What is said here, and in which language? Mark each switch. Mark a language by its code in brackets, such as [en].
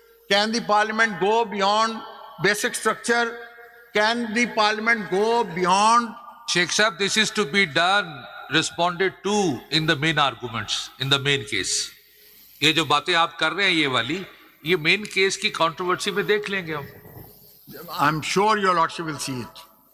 [en] Can the parliament go beyond basic structure? Can the parliament go beyond? Sheikh Sahab, this is to be done, responded to in the main arguments, in the main case. [ur] یہ جو باتیں آپ کر رہے ہیں یہ والی, یہ مین کیس کی کنٹروورسی میں دیکھ لیں گے ہم. [en] I'm sure your lordship will see it.